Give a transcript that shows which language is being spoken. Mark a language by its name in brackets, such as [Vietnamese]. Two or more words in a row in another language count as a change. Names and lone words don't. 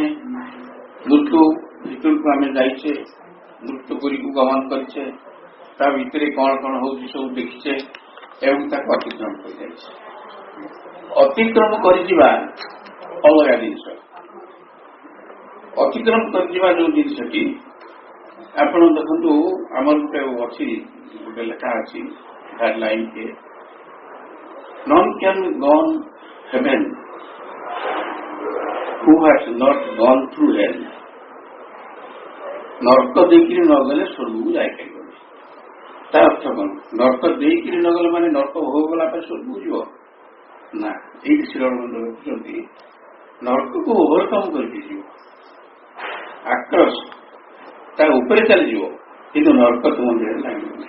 [Odia] ମୃତ୍ୟୁ ଭିତରକୁ ଆମେ ଯାଇଛେ, ମୃତ୍ୟୁପୁରୀକୁ ଗମନ କରିଛେ, ତା ଭିତରେ କଣ କଣ ହଉଛି ସବୁ ଦେଖିଛେ ଏବଂ ତାକୁ ଅତିକ୍ରମ କରିଯାଇଛି। ଅତିକ୍ରମ କରିଯିବା ଅଲଗା ଜିନିଷ। ଅତିକ୍ରମ କରିଯିବା ଯୋଉ ଜିନିଷଟି ଆପଣ ଦେଖନ୍ତୁ, ଆମର ଗୋଟେ ଲେଖା ଅଛି ଲାଇନ୍, [English] none can gone heaven who has not gone through hell। [Odia] ନର୍କ ଦେଇକିରି ନ ଗଲେ ସ୍ୱର୍ଗକୁ ଯାଇପାରିବନି। ତା ଅର୍ଥ କଣ? ନର୍କ ଦେଇକିରି ନ ଗଲେ ମାନେ ନର୍କ ଭୋଗ ଗଲା ପରେ ସ୍ୱର୍ଗକୁ ଯିବ ନା। ଏଇଠି ଶ୍ରୀରମନ୍ଦ ରଖୁଛନ୍ତି ନର୍କକୁ ଓଭରକମ୍ କରିକି ଯିବ, ଆକ୍ରସ ତା ଉପରେ ଚାଲିଯିବ, କିନ୍ତୁ ନର୍କ ତୁମ ଦେହରେ ଲାଗିବନି।